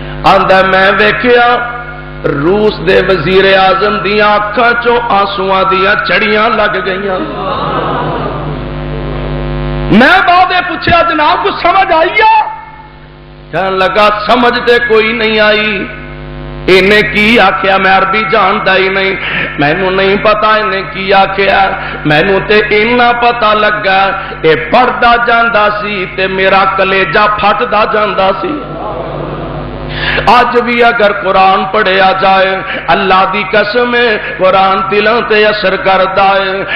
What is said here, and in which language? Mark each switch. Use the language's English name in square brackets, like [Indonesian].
[Punjabi] آندا میں ویکھیا روس دے وزیر اعظم دیاں اکھاں چوں آنسواں دیاں چڑیاں لگ گئیاں. میں بعد پوچھا [Urdu] جناب کو سمجھ آئی ہے؟ [Punjabi] کہنے لگا سمجھ تے کوئی نہیں آئی. انہیں کی آخیا [Urdu] میں عربی جانتا ہی نہیں, [Punjabi] مینوں نہیں پتا انہیں کی آخیا. مینوں تے اتنا پتا لگا اے پڑھدا جاندا سی تے میرا کلیجہ پھٹدا جاندا سی. آج بھی اگر قرآن پڑھیا جائے اللہ دی قسم ہے قرآن دلوں تے اثر کردا ہے.